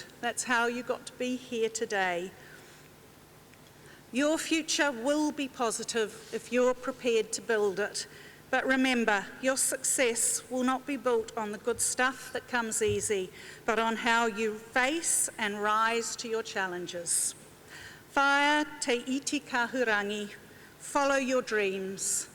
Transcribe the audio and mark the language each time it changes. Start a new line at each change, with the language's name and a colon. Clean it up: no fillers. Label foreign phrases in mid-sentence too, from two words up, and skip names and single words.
English: That's how you got to be here today. Your future will be positive if you're prepared to build it. But remember, your success will not be built on the good stuff that comes easy, but on how you face and rise to your challenges.
Māori: Whaia te iti kahurangi,
English: follow your dreams.